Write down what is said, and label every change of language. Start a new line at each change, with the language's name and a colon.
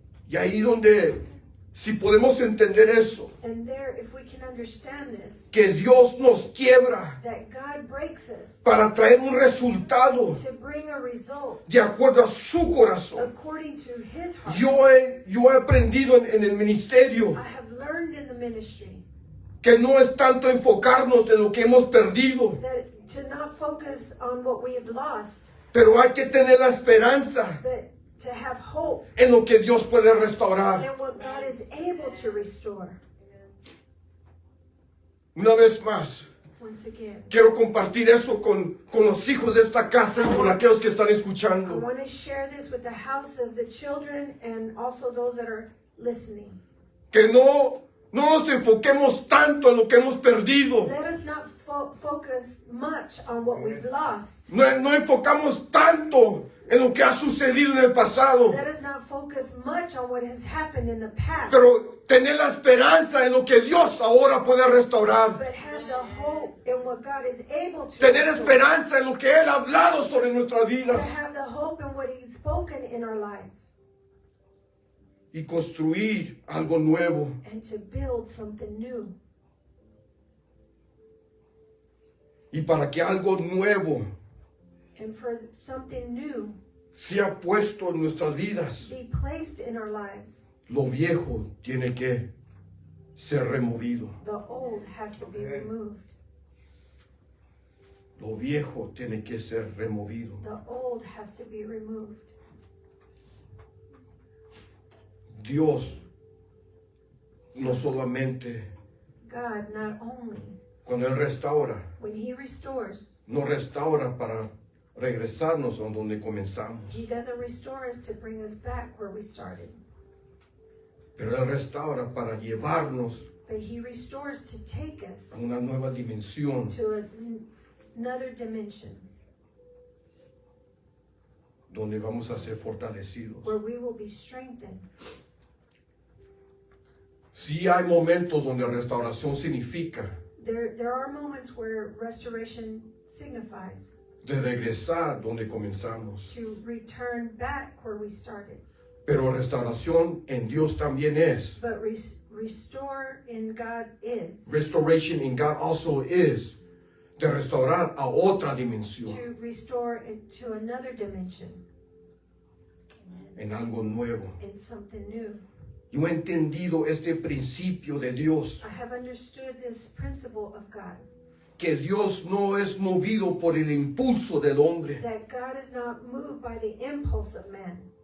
Spanish: Y ahí donde, si podemos entender eso,
English: And there, if we can understand this,
Spanish: que Dios nos quiebra
English: that God breaks us
Spanish: para traer un resultado
English: to bring a result
Spanish: de acuerdo a su corazón.
English: according to his heart.
Spanish: Yo he aprendido en el ministerio
English: I have learned in the ministry
Spanish: que no es tanto enfocarnos en lo que hemos perdido,
English: that to not focus on what we have lost,
Spanish: pero hay que tener la esperanza
English: but to have hope
Spanish: en lo que Dios puede restaurar.
English: in what God is able to restore.
Spanish: Una vez más,
English: Once again,
Spanish: quiero compartir eso con los hijos de esta casa y con aquellos que están
English: I
Spanish: escuchando.
English: want to share this with the house of the children and also those that are listening.
Spanish: Que no nos enfoquemos tanto en lo que hemos perdido.
English: Let us not focus much on what we've lost.
Spanish: No enfocamos tanto en lo que ha sucedido en el pasado.
English: Let us not focus much on what has happened in the past.
Spanish: Pero tener la esperanza en lo que Dios ahora puede restaurar.
English: But have the hope in what God is able to
Spanish: Tener
English: restore.
Spanish: esperanza en lo que Él ha hablado sobre nuestras
English: To
Spanish: vidas.
English: have the hope in what He's spoken in our lives.
Spanish: Y construir algo nuevo.
English: And to build something new.
Spanish: Y para que algo nuevo
English: And for something new
Spanish: sea puesto en nuestras vidas,
English: be placed in our lives,
Spanish: lo viejo tiene que ser removido.
English: the old has to be removed.
Spanish: Lo viejo tiene que ser removido.
English: The old has to be removed.
Spanish: Dios no solamente
English: God not only,
Spanish: cuando Él restaura,
English: when He restores,
Spanish: no restaura para regresarnos a donde comenzamos,
English: He doesn't restore us to bring us back where we started.
Spanish: pero Él restaura para llevarnos
English: But He restores to take
Spanish: a
English: us
Spanish: una nueva dimensión.
English: to another dimension.
Spanish: donde vamos a ser fortalecidos.
English: where we will be strengthened.
Spanish: Sí hay momentos donde restauración significa
English: There are moments where restoration signifies
Spanish: de regresar donde comenzamos.
English: to return back where we started.
Spanish: Pero restauración en Dios también es.
English: But restore in God is Restoration in God also is
Spanish: de restaurar a otra dimensión,
English: to restore it to another dimension,
Spanish: en algo nuevo.
English: in something new.
Spanish: Yo he entendido este principio de Dios,
English: I have understood this principle of God,
Spanish: que Dios no es movido por el impulso del hombre,
English: that God is not moved by the impulse of man,